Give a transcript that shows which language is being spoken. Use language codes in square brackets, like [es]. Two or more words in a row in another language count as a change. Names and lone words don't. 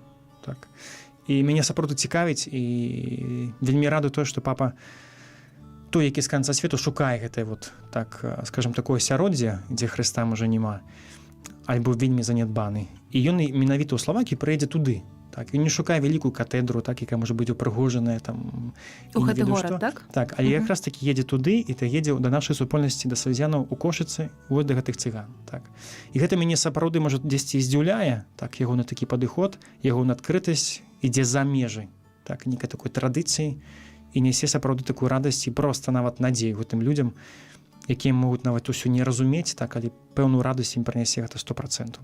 [be] Так. І мяне сапраўды цікавіць, і вельмі рады тое, што папа той, які з канца свету, шукае гэтае вот, так, скажем, такое асяроддзе, дзе Хрыста можа няма, альбо вельмі занядбаны. І ён менавіта ў Славакію прыедзе туды. [uk] Так, він не шукає велику катедру, так, яка може бути упригожена там. [be] У гэты горад, так? Так, але якраз таки едзе туды, і то едзе до нашай супольнасці, да салезіянаў у Кошыцы, вось да гэтых цыган. Так. І гэта мяне сапраўды, можа, дзесьці здзіўляе, так, ягоны такі падыход, ягоная адкрытасць ідзе за межы, так, нейкай такой традыцыі, і нясе сапраўды такую радасць і проста нават надзею гэтым людзям, якія могуць нават усё не разумець, так, але пэўную радасць ім прынясе гэта 100%.